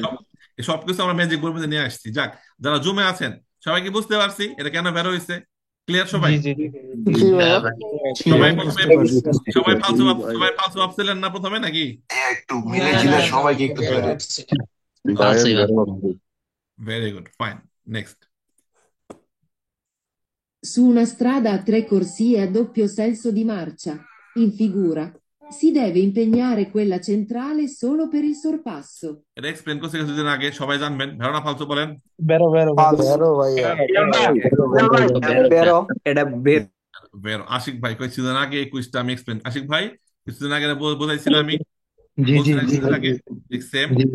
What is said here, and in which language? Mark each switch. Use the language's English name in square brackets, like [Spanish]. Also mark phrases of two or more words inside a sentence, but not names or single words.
[Bangla] সব সবকিছু আমরা ম্যাজিক বইয়ের মধ্যে নিয়ে আসছি। যাক, যারা জুমে আছেন সবাই কি বুঝতে পারছি এটা কেন বের হয়েছে? ক্লিয়ার সবাই? জি জি জি জি ভাই। ভাইয়া। সবাই প্রথমে সবাই ফালতু ভাবছিলেন না প্রথমে নাকি? একটু মিলে ঝিলে সবাইকে একটু ধরে [English] very good, [Bangla] ফাইন, নেক্সট। [Italian] Su una strada a tre corsie a doppio senso di marcia, in figura, si deve impegnare quella centrale solo per il sorpasso. [Bangla] এটা এক্সপ্লেন করছি কিছুদিন আগে, সবাই জানবেন। ধারণা ফালতু বলেন। [Italian] vero vero [Bangla] বেরো ভাইয়া। বেরো এটা বের বের। আশিক ভাই কিছুদিন আগে এই কুইজটা আমি এক্সপ্লেন, আশিক ভাই কিছুদিন আগে বোঝাইছিলাম আমি, জি জি বলছিলাম জি কিছুদিন আগে। ঠিক সেম। জি